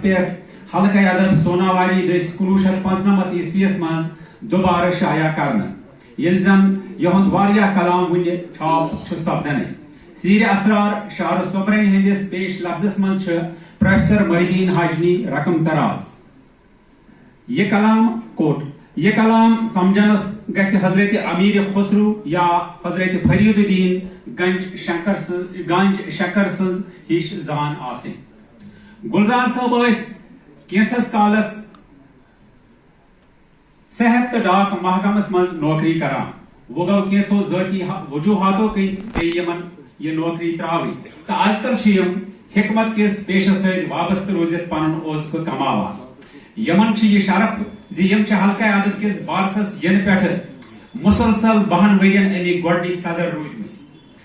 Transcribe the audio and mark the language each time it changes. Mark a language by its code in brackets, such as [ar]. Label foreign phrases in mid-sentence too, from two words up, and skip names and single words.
[ks] پٮ۪ٹھ حلقہ ادب سوناواری دٔسۍ 1995 عیسویس منٛز دوبارٕ شایع کرنہٕ ییٚلہِ زن یہند واریاہ کلام وُنہِ چھاپ چھُ سپدنے سیر اسرار شعر سُمرن ہندس پیش لفظس منٛز چھِ پروفیسر محی الدین حاجنی رقم تراز یہ کلام کوٹ یہ کلام سمجھنس گژھِ حضرت امیر خسرو یا حضرت فرید الدین گنج شکر سٕنٛز ہِش زان آسٕنۍ گلزار صٲب ٲسۍ کینٛژس کالس صحت تو ڈاک محکمس مز نوکری کران وہ گو کینٛژو ذٲتی وجوہاتو کِنۍ پیٚیہِ یمن یہ نوکری تراوٕنۍ تو آز کل چھِ یم حکمت کس پیشس سۭتۍ وابستہٕ روٗزِتھ پنُن اوزکہٕ کماوان یمن چھ یہ شرف زِ یم چھ حلقہ ادب کس بارسس ین پٮ۪ٹھ مسلسل 12 ورین امی گۄڈنِکۍ صدر روٗدمٕتۍ